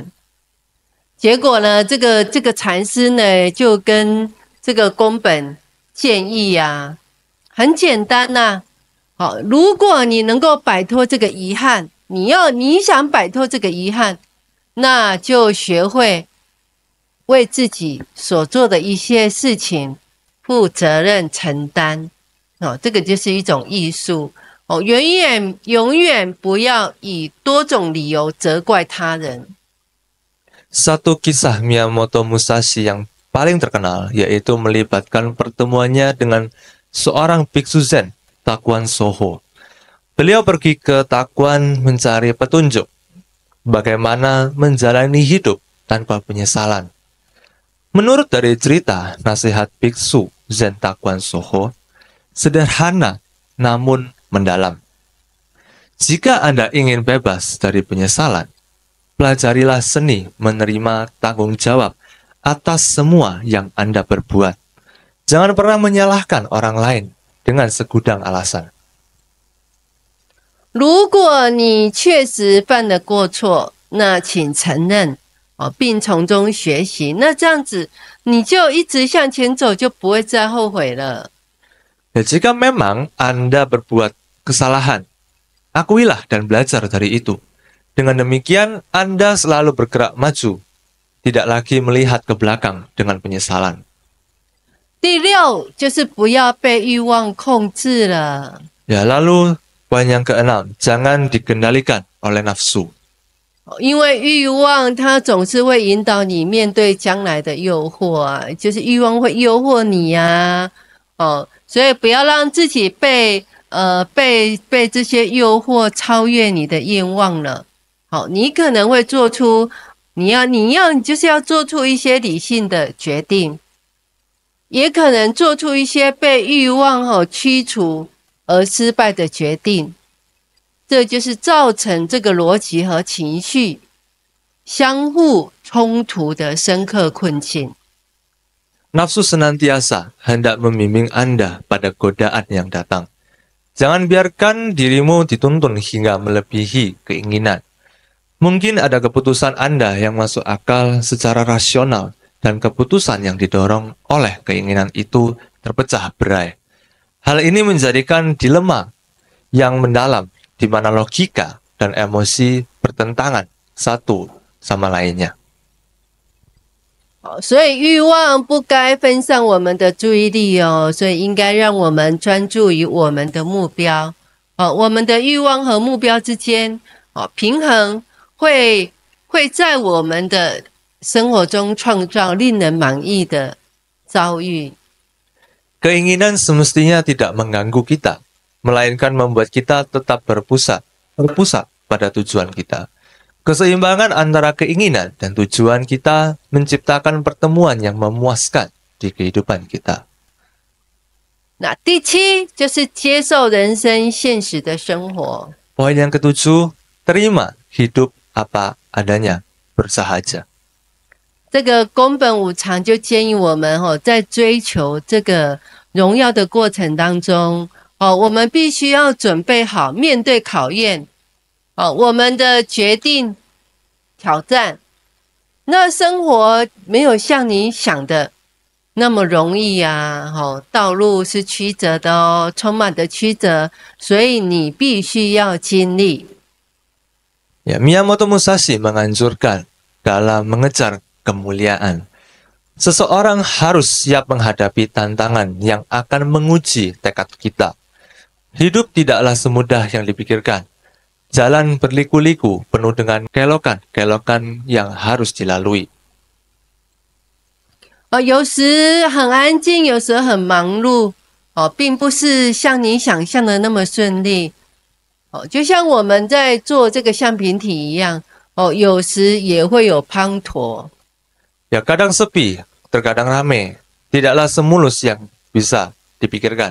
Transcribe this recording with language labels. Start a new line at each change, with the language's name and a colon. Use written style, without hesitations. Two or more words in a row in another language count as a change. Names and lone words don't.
Chinese: 结果呢，这个禅师呢就跟这个宫本建议啊，很简单呐，如果你能够摆脱这个遗憾，你想摆脱这个遗憾，那就学会为自己所做的一些事情负责任承担这个就是一种艺术。永远不要以多种理由责怪他人。
Indonesian: Satu kisah Miyamoto Musashi yang paling terkenal yaitu melibatkan pertemuannya dengan seorang biksu Zen, Takuan Soho. Beliau pergi ke Takuan mencari petunjuk bagaimana menjalani hidup tanpa penyesalan. Menurut dari cerita, nasihat biksu Zen Takuan Soho sederhana namun mendalam. Jika Anda ingin bebas dari penyesalan, pelajarilah seni menerima tanggung jawab atas semua yang Anda perbuat. Jangan pernah menyalahkan orang lain dengan segudang alasan.
Chinese: 如果你确实犯了过错，那请承认并从中学习。那这样子，你就一直向前走，就不会再后悔了。
Indonesian: Ya, jika memang Anda berbuat kesalahan, akuilah dan belajar dari itu. Dengan demikian, Anda selalu bergerak maju, tidak lagi melihat ke belakang dengan penyesalan.
Chinese: 第六就是不要被欲望控制了。
Indonesian: Ya, lalu poin yang keenam, jangan dikendalikan oleh nafsu.
Chinese: 因为欲望它总是会引导你面对将来的诱惑啊，就是欲望会诱惑你呀，所以不要让自己被这些诱惑超越你的愿望了。你可能会做出你就是要做出一些理性的决定，也可能做出一些被欲望驱除而失败的决定。这就是造成这个逻辑和情绪相互冲突的深刻困境。
Indonesian: Nafsu senantiasa hendak membimbing Anda pada godaan yang datang. Jangan biarkan dirimu dituntun hingga melebihi keinginan. Mungkin ada keputusan Anda yang masuk akal secara rasional dan keputusan yang didorong oleh keinginan itu terpecah berai. Hal ini menjadikan dilema yang mendalam di mana logika dan emosi bertentangan satu sama lainnya.
Chinese: 所以欲望不该分散我们的注意力所以应该让我们专注于我们的目标我们的欲望和目标之间平衡会在我们的生活中创造令人满意的遭遇。
Indonesian: Keinginan semestinya tidak mengganggu kita, melainkan membuat kita tetap berpusat pada tujuan kita. Keseimbangan antara keinginan dan tujuan kita menciptakan pertemuan yang memuaskan di kehidupan kita.
Chinese: 那第七就是接受人生现实的生活。
Indonesian: Poin yang ketujuh, terima hidup apa adanya, bersahaja.
Chinese: 这个宫本武藏就建议我们在追求这个荣耀的过程当中我们必须要准备好面对考验我们的决定挑战。那生活没有像你想的那么容易道路是曲折的充满的曲折，所以你必须要经历。
Indonesian: Ya, Miyamoto Musashi menganjurkan dalam mengejar kemuliaan, seseorang harus siap menghadapi tantangan yang akan menguji tekad kita. Hidup tidaklah semudah yang dipikirkan. Jalan berliku-liku penuh dengan kelokan-kelokan yang harus dilalui.
Chinese: 有时很安静，有时很忙碌并不是像你想象的那么顺利就像我们在做这个橡皮体一样有时也会有滂沱。
Indonesian: Ya, kadang sepi, terkadang ramai, tidaklah semulus yang bisa dipikirkan.